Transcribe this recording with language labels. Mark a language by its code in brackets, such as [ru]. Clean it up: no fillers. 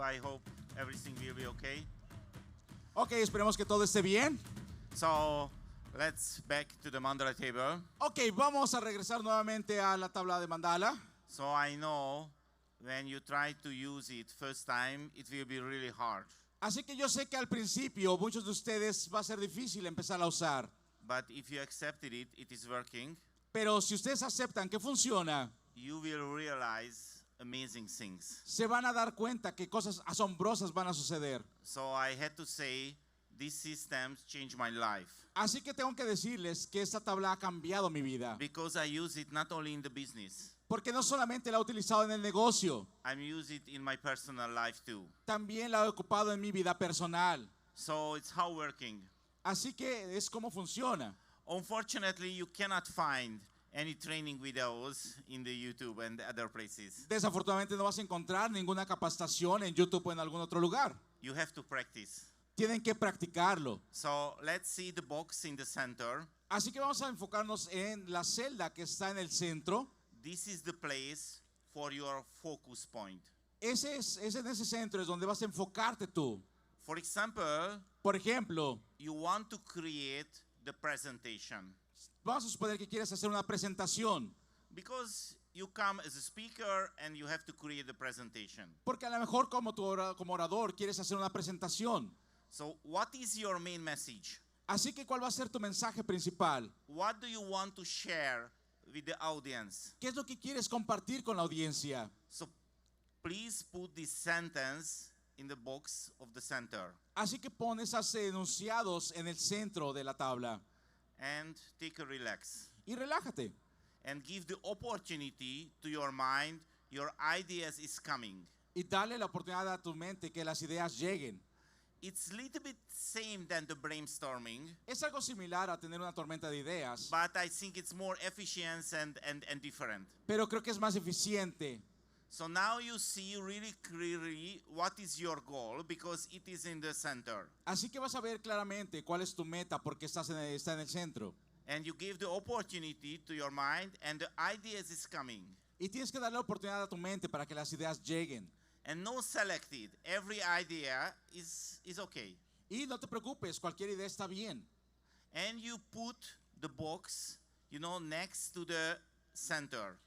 [en] I hope everything will be okay. [es] Ok, esperemos que todo esté bien. [en] So let's back to the mandala table. [es] Ok, vamos a regresar nuevamente a la tabla de mandala. [en] So I know when you try to use it first time, it will be really hard. [es] Así que yo sé que al principio muchos de ustedes va a ser difícil empezar a usar. [en] But if you accepted it, it is working. [es] Pero si ustedes aceptan que funciona, [en] You will realize amazing things. [es] se van a dar cuenta que cosas asombrosas van a suceder. [en] So I had to say, these systems changed my life. [es] Así que tengo que decirles que esta tabla ha cambiado mi vida. [en] Because I use it not only in the business, [es] Porque no solamente la he utilizado en el negocio, [en] I use it in my personal life too. [es] también la he ocupado en mi vida personal. [en] So it's how working. [es] Así que es como funciona. [en] Unfortunately, you cannot find any training videos in the YouTube and other places. [es] Desafortunadamente no vas a encontrar ninguna capacitación en YouTube o en algún otro lugar. [en] You have to practice. [es] Tienen que practicarlo. [en] So let's see the box in the center. [es] Así que vamos a enfocarnos en la celda que está en el centro. [en] This is the place for your focus point. [es] Ese en ese centro es donde vas a enfocarte tú. [en] For example, [es] Por ejemplo, [en] you want to create the presentation. [es] vamos a suponer que quieres hacer una presentación. [en] Because you come as a speaker and you have to create the presentation. [es] Porque a lo mejor como orador quieres hacer una presentación. [en] So what is your main message? [es] Así que ¿cuál va a ser tu mensaje principal? [en] What do you want to share with the audience? [es] ¿Qué es lo que quieres compartir con la audiencia? [en] So please put this sentence in the box of the center [es] Así que pon esos enunciados en el centro de la tabla [en] and take a relax [es] y relájate. [en] and give the opportunity to your mind. Your ideas is coming. [es] Y dale la oportunidad a tu mente que las ideas lleguen. [en] It's a little bit same than the brainstorming, [es] Es algo similar a tener una tormenta de ideas, [en] but I think it's more efficient and different. [es] pero creo que es más eficiente. [en] So now you see really clearly what is your goal because it is in the center. [es] Así que vas a ver claramente cuál es tu meta porque está en el centro. [en] And you give the opportunity to your mind and the ideas is coming. [es] Y tienes que darle la oportunidad a tu mente para que las ideas lleguen. [en] And no selected. Every idea is okay. [es] Y no te preocupes, cualquier idea está bien. [en] And you put the box, next to the center.